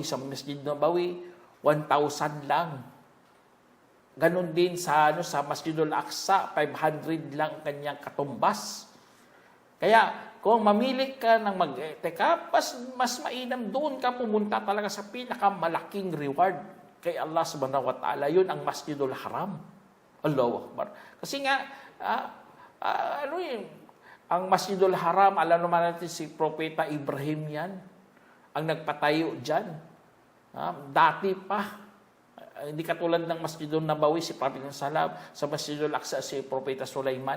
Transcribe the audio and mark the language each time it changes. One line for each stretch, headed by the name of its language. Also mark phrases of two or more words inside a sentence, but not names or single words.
Filipino: Sa Masjid Nabawi, 1,000 lang. Ganon din sa Masjidul Aqsa, 500 lang kanyang katumbas. Kaya kung mamili ka ng mag-i'tikaf, mas mainam doon ka pumunta talaga sa pinakamalaking reward kay Allah
Arabic: سبحانه وتعالى.
Filipino: Yun ang Masjidul Haram.
Arabic: الله أكبر.
Filipino: Kasi nga, ang Masjidul Haram, alam naman natin si Propeta Ibrahim yan, ang nagpatayo dyan. Dati pa. Hindi katulad ng Masjidul Nabawi, si Prophet Salam, sa Masjidul Aqsa, si Propeta Sulaiman.